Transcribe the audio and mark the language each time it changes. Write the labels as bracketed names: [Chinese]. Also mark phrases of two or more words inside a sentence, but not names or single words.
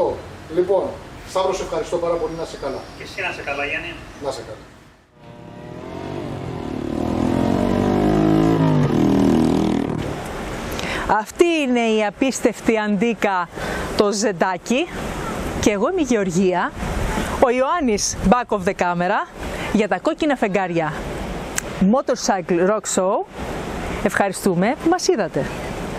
[Greek] Λοιπόν, Σταύρο, σε ευχαριστώ πάρα πολύ, να είσαι καλά. Και εσύ να είσαι καλά, Γιάννη. Να είσαι καλά. Αυτή είναι η απίστευτη αντίκα, το ζεντάκι, και εγώ είμαι η Γεωργία, ο Ιωάννης [English] back of the camera, [Greek] για τα κόκκινα φεγγάρια. [English] Motorcycle Rock Show. [Greek] Ευχαριστούμε που μας είδατε.